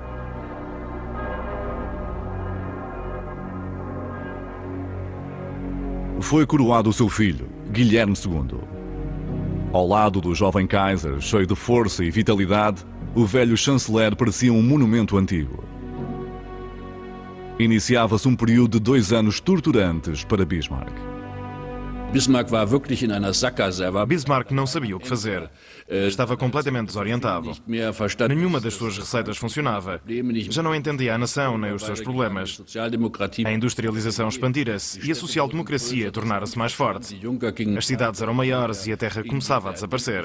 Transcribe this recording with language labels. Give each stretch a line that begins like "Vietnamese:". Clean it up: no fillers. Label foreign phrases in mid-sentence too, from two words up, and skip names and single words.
Portuguese: Foi coroado o seu filho, Guilherme II. Ao lado do jovem Kaiser, cheio de força e vitalidade, o velho chanceler parecia um monumento antigo. Iniciava-se um período de 2 anos torturantes para Bismarck.
German: Bismarck war wirklich in einer Sackgasse.
Portuguese: Bismarck não sabia o que fazer. Estava completamente desorientado. Nenhuma das suas receitas funcionava. Já não entendia a nação nem os seus problemas. A industrialização expandira-se e a social-democracia tornara-se mais forte. As cidades eram maiores e a terra começava a desaparecer.